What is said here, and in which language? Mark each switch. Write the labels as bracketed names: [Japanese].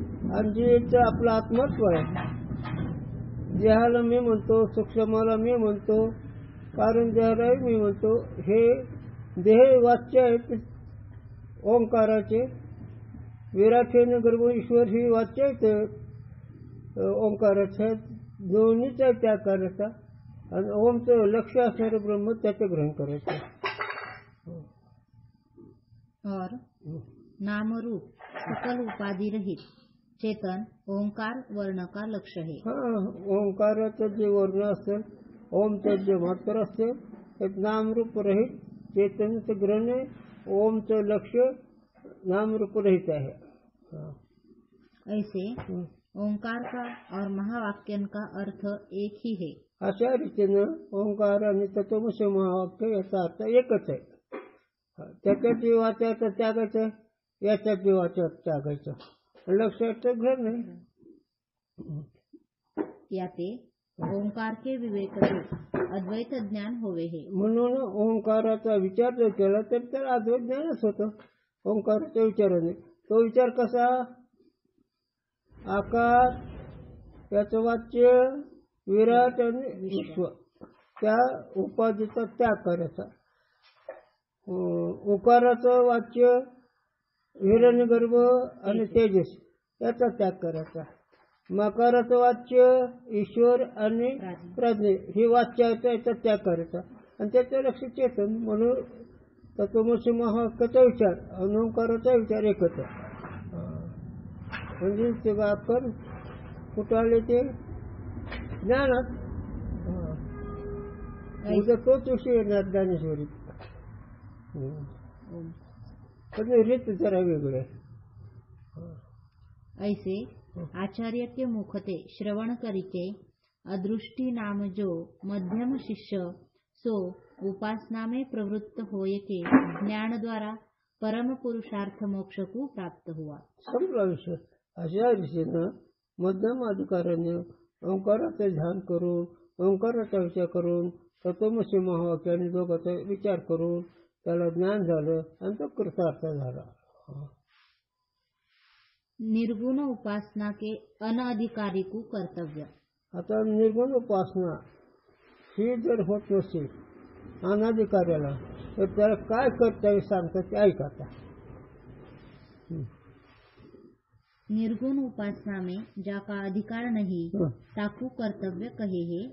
[Marathi] आणि जिथं आपलं आत्मत्व आहे, देहाला मी म्हणतो, सूक्ष्माला मी म्हणतो, कारण देहालाही मी म्हणतो, हे देह वाच्य आहेत ओंकाराचे. विराट गर्भ ईश्वर ही वाच्य आहेत ओंकाराचे. दोन्हीचा त्याग करायचा आणि ओमचं लक्ष असणारं ब्रह्म त्याचं ग्रहण करायचं. [Hindi] और नामरूप सकल उपाधि रहित चेतन ओंकार वर्ण का लक्ष्य है. [Marathi] ओंकाराचं जे वर्ण असेल, ओमचं जे मात्र असेल, ते नामरूप रहित चेतनाचं ग्रहण आहे. ओमचं लक्ष नामरूप रहित आहे. [Hindi] ऐसे ओंकार का और महावाक्यन का अर्थ एक ही है. [Marathi] अशा रीतीनं ओंकार आणि तत्वमसी महावाक्य याचा अर्थ एकच आहे. त्याच्या जीवाचा त्यागायचं, याच्या जीवाचा त्यागायचं, लक्षाचं ग्रहण आहे. [Hindi] याते ओंकार के विवेक अद्वैत ज्ञान होवे है. [Marathi] म्हणून ओंकाराचा विचार जर केला तर त्याला अद्वैत ज्ञानच होतं. ओंकाराच्या विचाराने तो विचार कसा? आकार, त्याचं वाच्य विराट आणि विश्व, त्या उपाधीचा त्याग करायचा. उकाराचं वाच्य हिरण्यगर्भ आणि तेजस याचा त्याग करायचा. मकाराचं वाच्य ईश्वर आणि प्राज्ञ ही वाच्याचा याचा त्याग करायचा आणि त्याचं लक्ष चेतन. म्हणून तत्वमसी महावाक्याचा विचार आणि ओंकाराचा विचार एकच आहे. म्हणजे ते आपण कुठं आले ते ज्ञानात. उद्या तोच विषय येणार ज्ञानेश्वरी, पण रीत जरा वेगळी आहे. [Hindi] ऐसे आचार्य के मुखते श्रवण करिके अदृष्टि नाम जो मध्यम शिष्य सो उपासना में प्रवृत्त होय के ज्ञान द्वारा परम पुरुषार्थ मोक्ष को प्राप्त हुआ. [Marathi] संपला विषय. अशा रीतीनं मध्यम अधिकाऱ्याने ओंकाराचं ध्यान करून, ओंकाराचा विचार करून, तत्वमसी महावाक्याने दोघांचा विचार करून त्याला ज्ञान झालं आणि तो कृतार्थ झाला. [Hindi] निर्गुण उपासना के अनधिकारी को कर्तव्य. [Marathi] आता निर्गुण उपासना ही जर होत नसेल अनाधिकार्याला तर त्याला काय कर्तव्य सांगतात ते ऐका. [Hindi] निर्गुण उपासना में जाका अधिकार नहीं ताकू कर्तव्य कहे है.